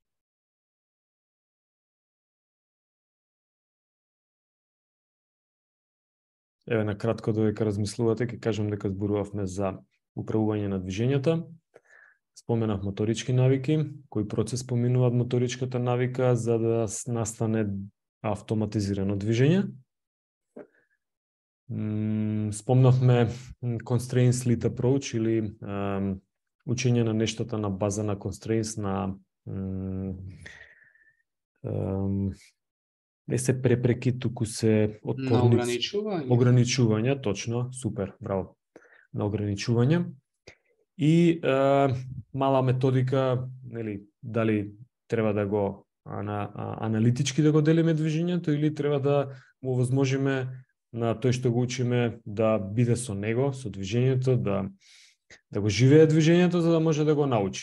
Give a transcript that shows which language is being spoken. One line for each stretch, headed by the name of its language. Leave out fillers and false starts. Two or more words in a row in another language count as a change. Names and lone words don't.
Macedonian: Еве на кратко додека размислувате, ќе кажам дека зборувавме за управување на движењата. Споменав моторички навики, кој процес поминуваат моторичката навика за да настане автоматизирано движење. Спомнавме
English: constraints lead approach
Macedonian: или учење на нештата на база на constraints, на не се препреки, туку се отпорници. Ограничување, точно, супер, браво. На ограничување. И мала методика, нели, дали треба да го аналитички да го делиме движењето или треба да му овозможиме на тој што го учиме да биде со него, со движењето, да го живее движењето за да може да го научи.